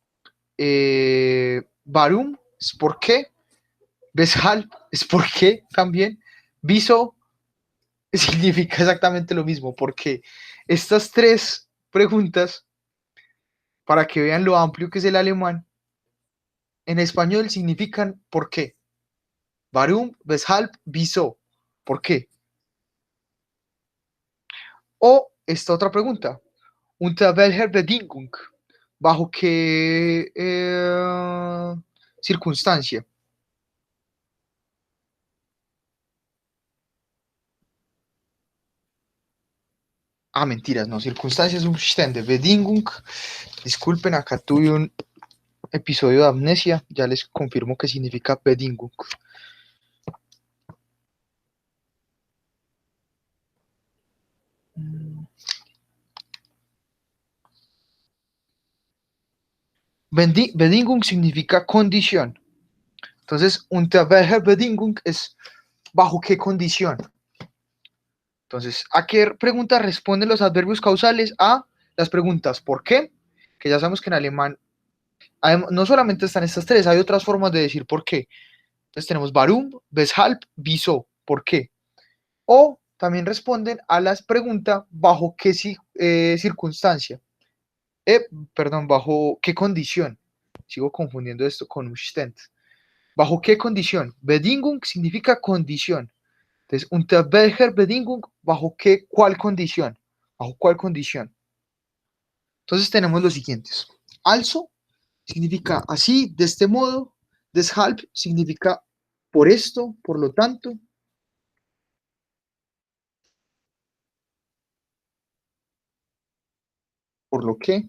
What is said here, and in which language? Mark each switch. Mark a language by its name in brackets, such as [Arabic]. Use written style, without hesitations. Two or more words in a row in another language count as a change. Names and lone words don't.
[Spanish] Warum es por qué, weshalb es por qué también, wieso significa exactamente lo mismo, porque estas tres preguntas, para que vean lo amplio que es el alemán, en español significan por qué. [German] Warum, weshalb, wieso, [Spanish] ¿por qué? O esta otra pregunta, [German] unter welcher Bedingung, [Spanish] ¿bajo qué circunstancia? Mentiras, no, circunstancias [German] Umstände, Bedingung. [Spanish] Disculpen, acá tuve un episodio de amnesia, ya les confirmo qué significa Bedingung. Bedingung significa condición. Entonces, [German] unter welcher Bedingung [Spanish] es bajo qué condición. Entonces, ¿a qué preguntas responden los adverbios causales? A las preguntas ¿por qué? Que ya sabemos que en alemán no solamente están estas tres, hay otras formas de decir por qué. Entonces tenemos [German] warum, weshalb, wieso, [Spanish] ¿por qué? O también responden a las preguntas bajo qué circunstancia. Perdón, bajo qué condición. Sigo confundiendo esto con Umstand. ¿Bajo qué condición? Bedingung significa condición. Entonces, [German] unter welcher Bedingung, [Spanish] ¿bajo qué, cuál condición? ¿Bajo cuál condición? Entonces tenemos los siguientes. Also significa así, de este modo. Deshalb significa por esto, por lo tanto. Por lo que.